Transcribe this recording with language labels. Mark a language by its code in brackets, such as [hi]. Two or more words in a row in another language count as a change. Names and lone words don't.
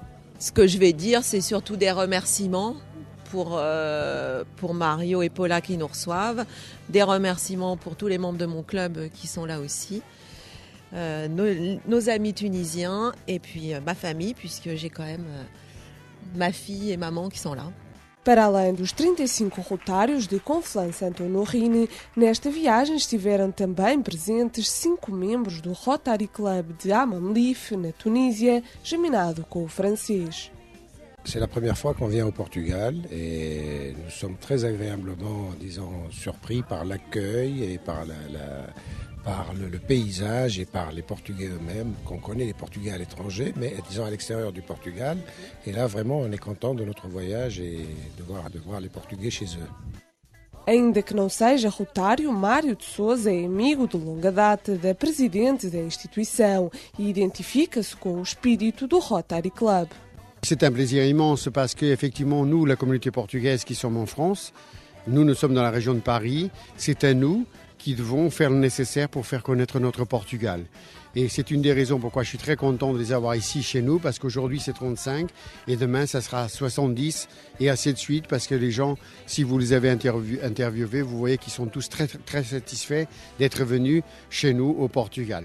[fr] Ce que je vais dire, c'est surtout des remerciements pour Mario et Paula qui nous reçoivent, des remerciements pour tous les membres de mon club qui sont là aussi, nos amis tunisiens et puis ma famille, puisque j'ai quand même ma fille et maman qui sont là. [pt] Para além dos 35 rotários de Conflans-Sainte-Honorine, nesta viagem estiveram também presentes 5 membros do Rotary Club de Amamlif, na Tunísia, geminado com o francês. [fr] C'est la première fois qu'on vient au Portugal et nous sommes très agréablement, disons, surpris par l'accueil et par le paysage et par les Portugais eux-mêmes, qu'on connaît les Portugais à l'étranger, mais disons à l'extérieur du Portugal. Et là, vraiment, on est content de notre voyage et de voir les Portugais chez eux. [pt] Ainda que não seja rotário, Mário de Sousa é amigo de longa data da presidente da instituição e identifica-se com o espírito do Rotary Club. [fr] C'est un plaisir immense parce qu'effectivement, nous, la communauté portugaise qui sommes en France, nous sommes dans la région de Paris, c'est à nous qui devons faire le nécessaire pour faire connaître notre Portugal. Et c'est une des raisons pourquoi je suis très content de les avoir ici chez nous, parce qu'aujourd'hui c'est 35 et demain ça sera 70 et ainsi de suite, parce que les gens, si vous les avez interviewés, vous voyez qu'ils sont tous très, très satisfaits d'être venus chez nous au Portugal.